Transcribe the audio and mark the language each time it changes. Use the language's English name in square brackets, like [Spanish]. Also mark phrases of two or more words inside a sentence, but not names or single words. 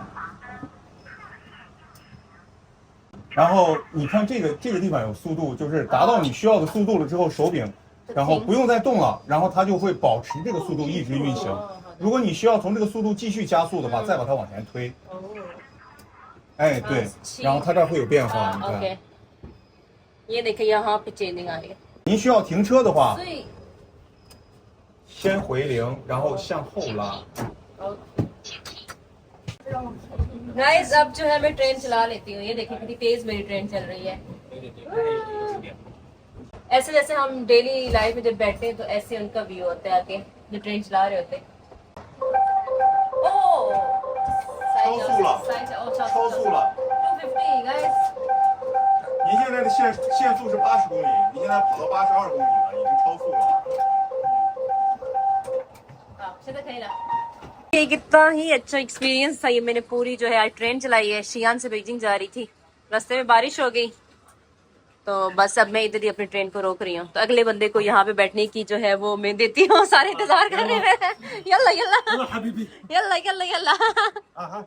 [Chinese] 然后你看这个地方有速度，就是达到你需要的速度了之后，手柄，然后不用再动了，然后它就会保持这个速度一直运行。如果你需要从这个速度继续加速的话，再把它往前推。哎，对，然后它这儿会有变化，你看。 [Hindi] ये देखिए यहाँ पे चेंजिंग आ रही है। [Chinese] 您需要停车的话，先回零，然后向后拉。 [Hindi] गाइस अब जो है मैं ट्रेन चला लेती हूँ। ये देखिए कितनी तेज मेरी ट्रेन चल रही है। ऐसे जैसे हम [English] daily life [Hindi] में जब बैठते हैं तो ऐसे उनका व्यू होता है आके जो ट्रेन चला रहे होते हैं। [Chinese] 超速了 [English] 250 guys。 [Chinese] 您现在的限速是80公里，你现在跑到82公里了，已经超速了。现在可以了。 [Hindi] ये कितना ही अच्छा एक्सपीरियंस था। ये मैंने पूरी जो है आज ट्रेन चलाई है। शियान से बीजिंग जा रही थी, रास्ते में बारिश हो गई, तो बस अब मैं इधर ही अपनी ट्रेन को रोक रही हूँ। तो अगले बंदे को यहाँ पे बैठने की जो है वो मैं देती हूँ। सारे इंतजार कर रहे हैं। [Arabic] يلا يلا يلا يلا يلا.